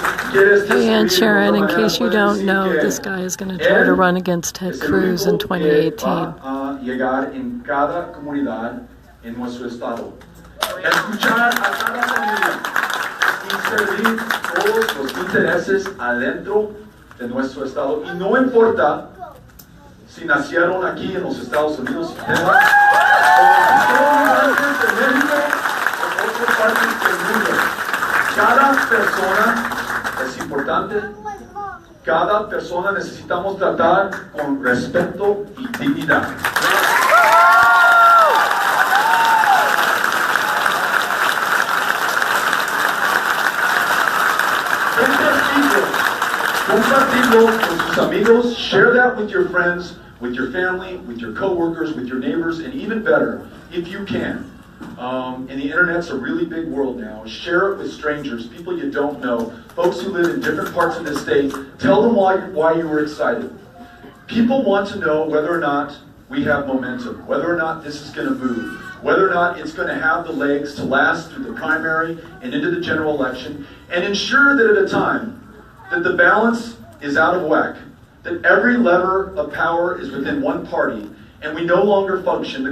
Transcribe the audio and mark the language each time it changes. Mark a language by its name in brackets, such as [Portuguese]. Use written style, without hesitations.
[English] Hey, Aunt Sharon, in case you don't know, this guy is going to try to run against Ted Cruz in 2018. [Spanish] Llegar en cada comunidad en nuestro estado. Escuchar a cada familia y servir todos los intereses adentro de nuestro estado. Y no importa si nacieron aquí en los Estados Unidos, o si son migrantes de México o otras partes del mundo. Cada persona es importante. Cada persona necesitamos tratar con respeto y dignidad. Compartirlo con sus amigos. [English] Share that with your friends, with your family, with your coworkers, with your neighbors, and even better, if you can. And the internet's a really big world now. Share it with strangers, people you don't know, folks who live in different parts of the state. Tell them why you were excited. People want to know whether or not we have momentum, whether or not this is going to move, whether or not it's going to have the legs to last through the primary and into the general election, and ensure that at a time that the balance is out of whack, that every lever of power is within one party, and we no longer function.